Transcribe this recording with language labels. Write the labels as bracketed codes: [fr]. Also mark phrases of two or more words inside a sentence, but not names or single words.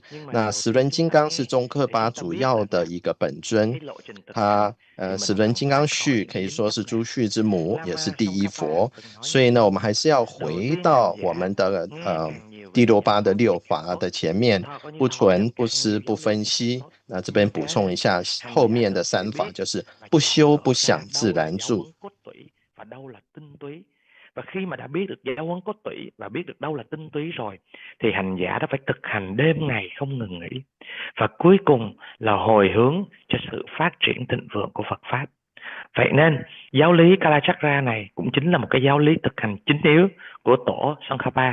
[zh] 那十轮金刚是宗喀巴主要的一个本尊，他十轮金刚序可以说是诸序之母，也是第一佛。所以呢，我们还是要回到我们的第六巴的六法的前面，不存、不思、不分析。那这边补充一下，后面的三法就是不修、不想、自然住。 [vi] và đâu là tinh túy. Và khi mà đã biết được giáo huấn cốt tủy và biết được đâu là tinh túy rồi thì hành giả đã phải thực hành đêm ngày không ngừng nghỉ. Và cuối cùng là hồi hướng cho sự phát triển thịnh vượng của Phật Pháp. Vậy nên giáo lý Kalachakra này cũng chính là một cái giáo lý thực hành chính yếu của tổ Tsongkhapa.